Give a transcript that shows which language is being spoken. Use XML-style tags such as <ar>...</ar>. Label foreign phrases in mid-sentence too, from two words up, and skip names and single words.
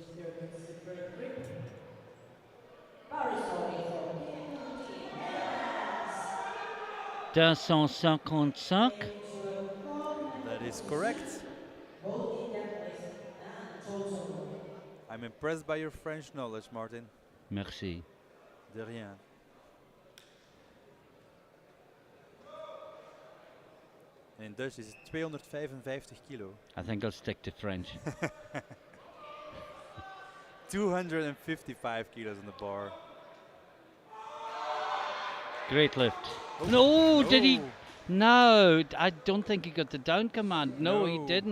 <en>Bar is slow from Netherlands. 255. That is correct. Both in deadlift and total. I'm impressed by your French knowledge, Martin.</en> <fr>Merci. De rien.</fr> <nl>En in Dutch is het 255 kilo.</nl> <en>I think I'll stick to French. 255 kilos on the bar. Great lift. No, did he? Oh, No, I don't think he got the down command. No, he didn't.</en>